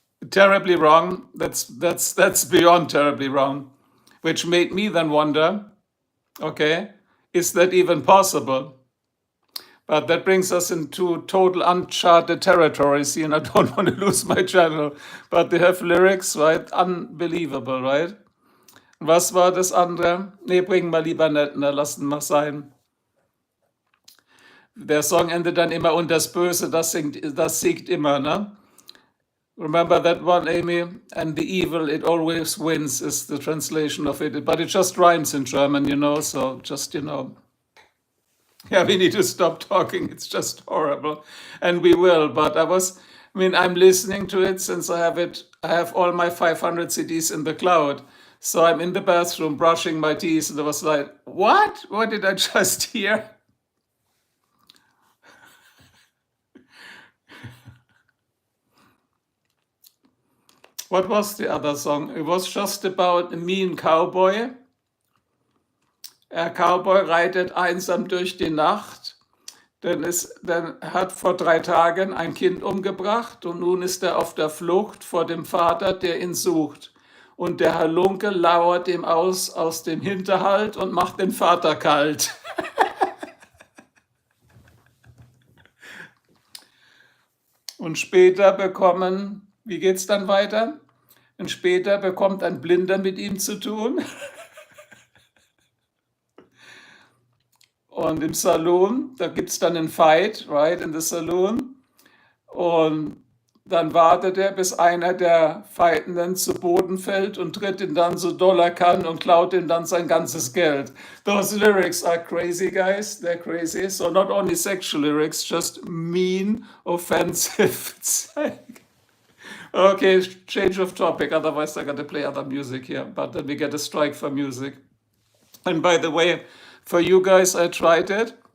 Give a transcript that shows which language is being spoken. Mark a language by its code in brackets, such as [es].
[en] Terribly wrong. That's beyond terribly wrong, which made me then wonder, okay, is that even possible? But that brings us into total uncharted territories, and I don't want to lose my channel. But they have lyrics, right? Unbelievable, right? [de] Was war das andere? Nee, bringen wir lieber nicht, ne? Lassen wir sein. Der Song endet dann immer und das Böse, das siegt immer, ne? [en] Remember that one, Amy? And the evil, it always wins is the translation of it. But it just rhymes in German, so just, Yeah, we need to stop talking. It's just horrible. And we will. But I'm listening to it since I have all my 500 CDs in the cloud. So I'm in the bathroom brushing my teeth and I was like, what? What did I just hear? What was the other song? It was just about a mean cowboy. [de] Der Cowboy reitet einsam durch die Nacht, denn er hat vor 3 Tagen ein Kind umgebracht und nun ist er auf der Flucht vor dem Vater, der ihn sucht. Und der Halunke lauert ihm aus dem Hinterhalt und macht den Vater kalt. Und später wie geht's dann weiter? Und später bekommt ein Blinder mit ihm zu tun. Und im Saloon, da gibt es dann einen Fight, [en] right, in the Saloon. [de] Und dann wartet er, bis einer der Fightenden zu Boden fällt und tritt ihn dann so doll er kann und klaut ihm dann sein ganzes Geld. [en] Those lyrics are crazy, guys. They're crazy. So not only sexual lyrics, just mean, offensive. Okay, change of topic. Otherwise, I got to play other music here. But then we get a strike for music. And by the way, for you guys, I tried it.